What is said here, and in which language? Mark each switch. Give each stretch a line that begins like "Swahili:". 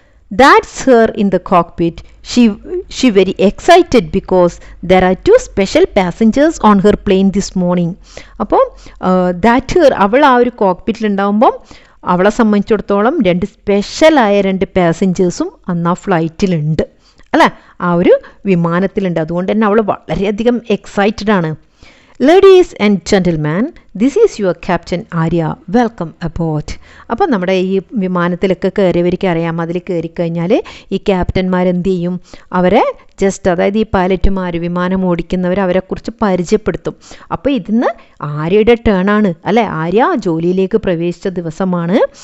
English: That's her in the cockpit. She very excited because there are 2 special passengers on her plane this morning.
Malayalam: അപ്പോൾ
English: that her
Malayalam: അവൾ ആ ഒരു കോക്ക്പിറ്റിൽ ഉണ്ടാകുമ്പം അവളെ സംബന്ധിച്ചിടത്തോളം 2 സ്പെഷ്യലായ 2 പാസഞ്ചേഴ്സും അന്ന് ആ ഫ്ലൈറ്റിലുണ്ട് അല്ലേ, ആ ഒരു വിമാനത്തിലുണ്ട്. അതുകൊണ്ട് തന്നെ അവൾ വളരെയധികം എക്സൈറ്റഡ് ആണ്.
English: Ladies and gentlemen, this is your Captain Arya. Welcome aboard.
Malayalam: അപ്പോൾ നമ്മുടെ ഈ വിമാനത്തിലൊക്കെ കയറിയവർക്ക് അറിയാം, അതിൽ കയറിക്കഴിഞ്ഞാൽ ഈ ക്യാപ്റ്റന്മാരെന്ത് ചെയ്യും? അവരെ ജസ്റ്റ്, അതായത് ഈ പൈലറ്റുമാർ വിമാനം ഓടിക്കുന്നവർ അവരെക്കുറിച്ച് പരിചയപ്പെടുത്തും. അപ്പോൾ ഇതിന്ന് ആര്യയുടെ ടേണാണ് അല്ലേ. ആര്യ ജോലിയിലേക്ക് പ്രവേശിച്ച ദിവസമാണ്.